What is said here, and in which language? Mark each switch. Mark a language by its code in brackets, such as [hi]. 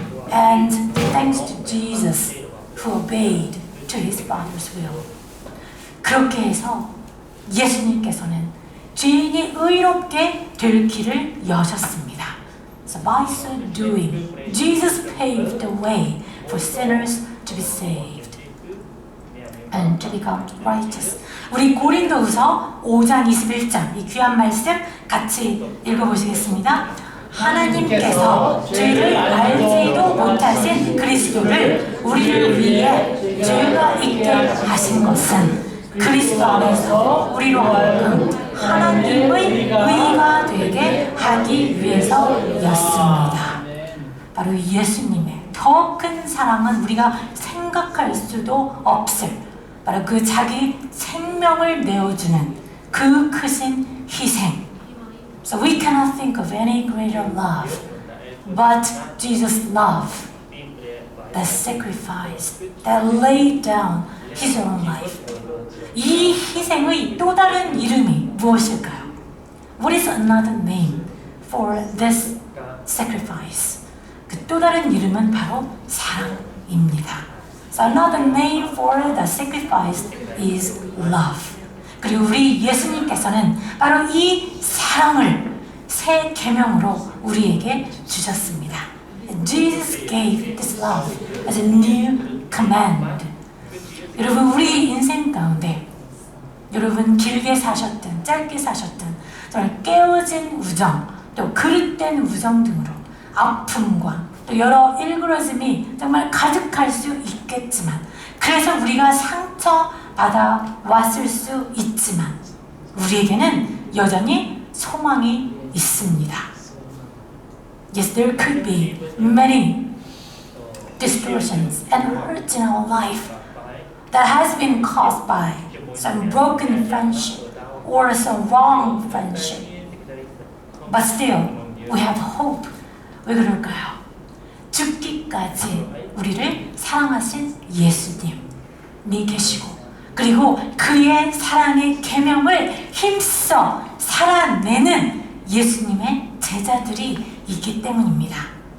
[en] And thanks to Jesus who obeyed to his Father's will. [ko] 그렇게 해서 예수님께서는 죄인이 의롭게 될 길을 여셨습니다. [en] So by so doing, Jesus paved the way for sinners to be saved and to become righteous. [ko] 우리 고린도후서 5장 21장 이 귀한 말씀 같이 읽어보시겠습니다. 하나님께서 죄를 알지도 못하신 그리스도를 우리를 위해 죄가 있게 하신 것은 그리스도 안에서 우리로 하여금 하나님의 의가 되게 하기 위해서였습니다. 바로 예수님의 더 큰 사랑은 우리가 생각할 수도 없을 바로 그 자기 생명을 내어주는 그 크신 희생. [en] So we cannot think of any greater love but Jesus' love, that sacrifice, that laid down His own life. [ko] 이 희생의 또 다른 이름이 무엇일까요? [en] What is another name for this sacrifice? [ko] 그 또 다른 이름은 바로 사랑입니다. [en] So another name for the sacrifice is love. [ko] 그리고 우리 예수님께서는 바로 이 사랑을 새 계명으로 우리에게 주셨습니다. [en] And Jesus gave this love as a new command. [ko] 여러분 우리 인생 가운데 여러분 길게 사셨든 짧게 사셨든 정말 깨어진 우정 또 그릇된 우정 등으로 아픔과 또 여러 일그러짐이 정말 가득할 수 있겠지만 그래서 우리가 상처받아 왔을 수 있지만 우리에게는 여전히 소망이 있습니다. [en] Yes, there could be many distortions and hurts in our life that has been caused by some broken friendship or some wrong friendship. But still, we have hope. [ko] 왜 그럴까요? 죽기까지 우리를 사랑하신 예수님이 계시고 그리고 그의 사랑의 계명을 힘써 살아내는 예수님의 제자들이 있기 때문입니다.